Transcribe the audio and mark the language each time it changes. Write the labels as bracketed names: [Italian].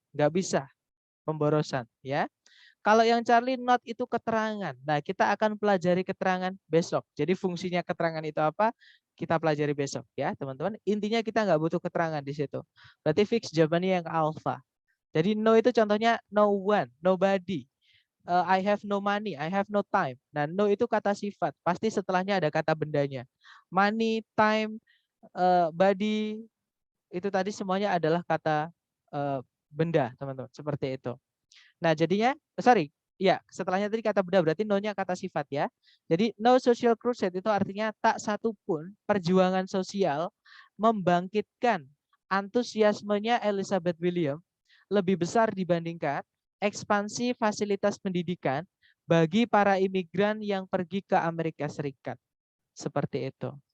[Indonesian] Nggak bisa, pemborosan. Ya. Kalau yang Charlie not itu keterangan. Nah, kita akan pelajari keterangan besok. Jadi fungsinya keterangan itu apa? Kita pelajari besok ya, teman-teman. Intinya kita nggak butuh keterangan di situ. Berarti fix jawabannya yang alpha. Jadi no itu contohnya no one, nobody. [English] I have no money, I have no time. [Indonesian] Nah, no itu kata sifat. Pasti setelahnya ada kata bendanya. Money, time, body, itu tadi semuanya adalah kata benda, teman-teman. Seperti itu. Nah, jadinya, ya setelahnya tadi kata benda berarti no-nya kata sifat ya. Jadi no social crusade itu artinya tak satu pun perjuangan sosial membangkitkan antusiasmenya Elizabeth William lebih besar dibandingkan ekspansi fasilitas pendidikan bagi para imigran yang pergi ke Amerika Serikat. Seperti itu.